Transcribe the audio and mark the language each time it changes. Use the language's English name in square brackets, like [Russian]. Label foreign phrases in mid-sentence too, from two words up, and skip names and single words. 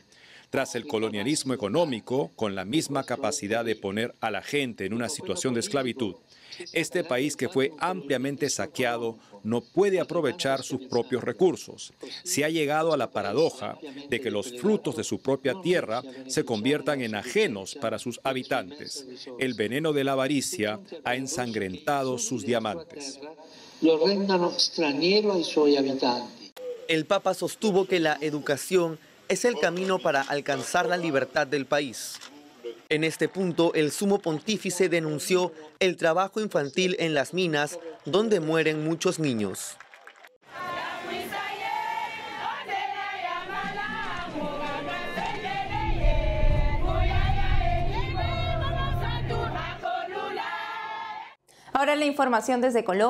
[Spanish] Tras el colonialismo económico, con la misma capacidad de poner a la gente en una situación de esclavitud, este país que fue ampliamente saqueado no puede aprovechar sus propios recursos. Se ha llegado a la paradoja de que los frutos de su propia tierra se conviertan en ajenos para sus habitantes. El veneno de la avaricia ha ensangrentado sus diamantes. [Italian] Lo rendono straniero ai suoi abitanti. [Spanish] El Papa sostuvo que la educación es el camino para alcanzar la libertad del país. En este punto, el sumo pontífice denunció el trabajo infantil en las minas, donde mueren muchos niños. Ahora la información desde Colombia.